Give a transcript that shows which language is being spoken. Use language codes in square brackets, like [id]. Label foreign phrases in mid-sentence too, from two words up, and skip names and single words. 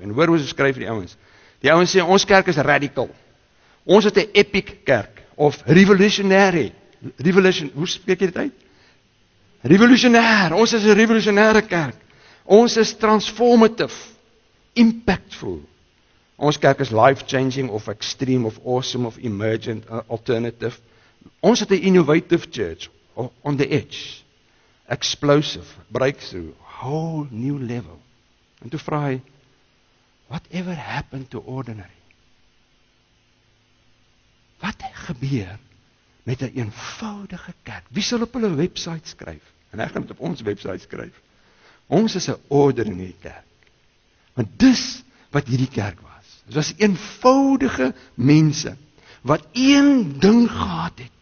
[af] En hoor hoe se skryf die ouens. Die ouens sê ons kerk is radical. Ons het 'n epic kerk of revolutionary. Hoe spreek jy dit uit? Revolutionair. Ons is 'n revolusionêre kerk. Ons is [en] transformative, impactful. [af] Ons kerk is life-changing of extreme of awesome of emergent, alternative. Ons het 'n [en] innovative church, on the edge, explosive, breakthrough, whole new level. [af] En toe vra hy, [en] whatever happened to ordinary? [af] Wat gebeur met 'n eenvoudige kerk? Wie sal op hulle website skryf? En ek gaan dit op ons website skryf. Ons is 'n orde in hierdie kerk. Want dis wat hierdie kerk was. Dit was eenvoudige mense wat een ding gehad het.